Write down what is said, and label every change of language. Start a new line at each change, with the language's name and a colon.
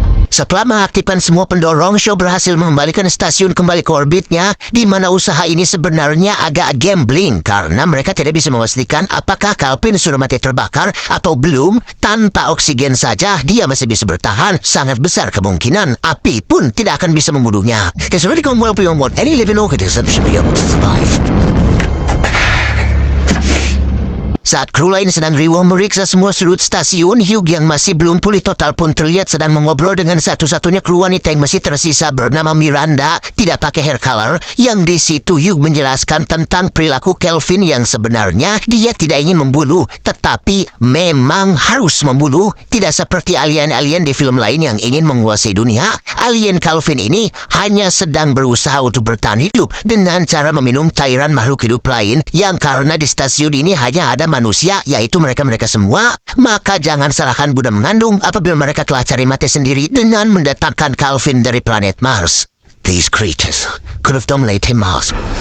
Indonesian: Setelah mengaktifkan semua pendorong, Shaw berhasil mengembalikan stasiun kembali ke orbitnya, di mana usaha ini sebenarnya agak gambling karena mereka tidak bisa memastikan apakah Calvin sudah mati terbakar atau belum. Tanpa oksigen saja dia masih bisa bertahan, sangat besar kemungkinan api pun tidak akan bisa membunuhnya.
English: It's already gone well beyond what any living organism should be able to survive.
Indonesian: Saat kru lain sedang riuh meriksa semua sudut stasiun, Hugh yang masih belum pulih total pun terlihat sedang mengobrol dengan satu-satunya kru wanita yang masih tersisa bernama Miranda, tidak pakai hair color, yang di situ Hugh menjelaskan tentang perilaku Calvin yang sebenarnya dia tidak ingin membunuh, tetapi memang harus membunuh. Tidak seperti alien-alien di film lain yang ingin menguasai dunia, alien Calvin ini hanya sedang berusaha untuk bertahan hidup dengan cara meminum cairan makhluk hidup lain, yang karena di stasiun ini hanya ada manusia, yaitu mereka-mereka semua, maka jangan salahkan Buddha mengandung apabila mereka telah cari mati sendiri dengan mendatangkan Calvin dari planet Mars.
English: These creatures could have dominated Mars.